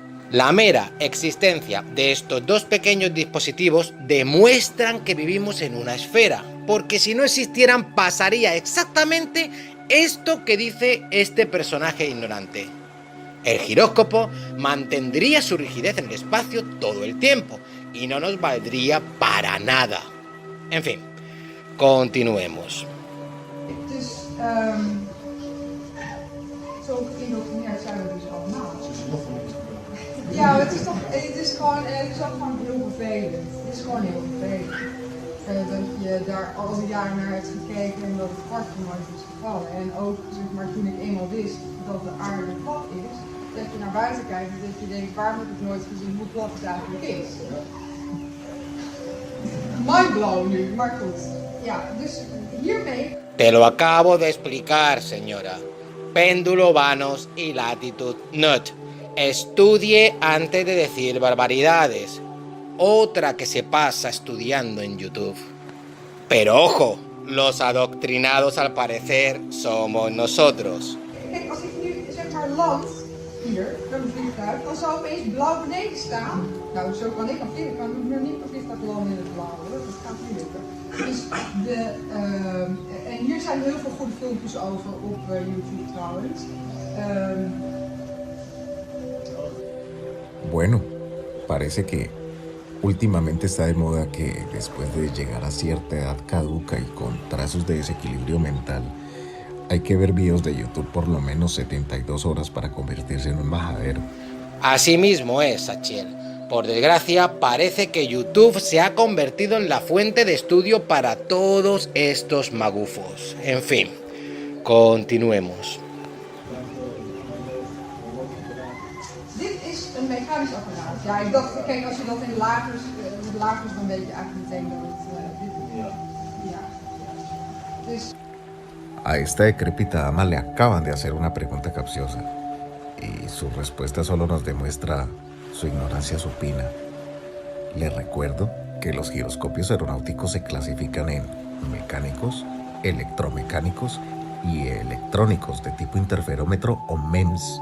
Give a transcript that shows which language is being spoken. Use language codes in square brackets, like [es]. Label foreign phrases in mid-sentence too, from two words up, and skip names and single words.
[es] La mera existencia de estos dos pequeños dispositivos demuestran que vivimos en una esfera, porque si no existieran pasaría exactamente esto que dice este personaje ignorante. El giróscopo mantendría su rigidez en el espacio todo el tiempo y no nos valdría para nada. En fin, continuemos. [nl] Zo geïndoctrineerd zijn we dus allemaal. Ja, het is gewoon heel vervelend. Het is gewoon heel vervelend. Dat je daar al die jaren naar hebt gekeken en dat het kwartje nooit is gevallen. En ook zeg maar, toen ik eenmaal wist dat de aarde plat is, dat je naar buiten kijkt en dat je denkt, waarom heb ik nooit gezien hoe plat het eigenlijk is? Mindblown nu, maar goed. Ja, dus hiermee... [es] Te lo acabo de explicar, señora. Péndulo Vanos y Latitude Nut. Estudie antes de decir barbaridades. Otra que se pasa estudiando en YouTube. Pero ojo, los adoctrinados al parecer somos nosotros. [nl] Kijk, als ik nu zeg maar land hier, met een vliegtuig, dan zou opeens blauw beneden staan. Nou, zo kan ik nog vliegen. Ik kan nog niet een vliegtuig landen in het blauw, hoor. Dat gaat niet lukken. Dus en hier zijn heel veel goede filmpjes over op YouTube trouwens. [es] Bueno, parece que últimamente está de moda que después de llegar a cierta edad caduca y con trazos de desequilibrio mental, hay que ver videos de YouTube por lo menos 72 horas para convertirse en un majadero. Así mismo es, Sachiel. Por desgracia, parece que YouTube se ha convertido en la fuente de estudio para todos estos magufos. En fin, continuemos. [nl] Dit is een mechanisch apparaat. Ja, ik dacht, kijk, als je dat in lagers, dan weet je eigenlijk meteen dat het dit is. Ja. Dus... [es] A esta decrépita dama le acaban de hacer una pregunta capciosa y su respuesta solo nos demuestra su ignorancia supina. Les recuerdo que los giroscopios aeronáuticos se clasifican en mecánicos, electromecánicos y electrónicos de tipo interferómetro o MEMS.